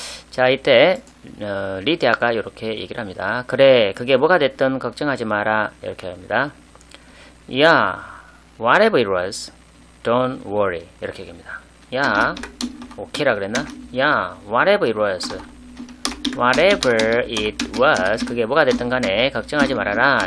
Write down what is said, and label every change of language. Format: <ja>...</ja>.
<ko>자, 이때 리디아가 이렇게 얘기를 합니다. 그래, 그게 뭐가 됐든 걱정하지 마라. 이렇게 합니다.</ko> <en>Yeah, whatever it was, don't worry.</en> <ko>이렇게 얘기합니다. Yeah, 오케이라 그랬나?</ko> <en>Yeah, whatever it was. Whatever it was,</en> <ko>그게 뭐가 됐든 간에 걱정하지 말아라.</ko>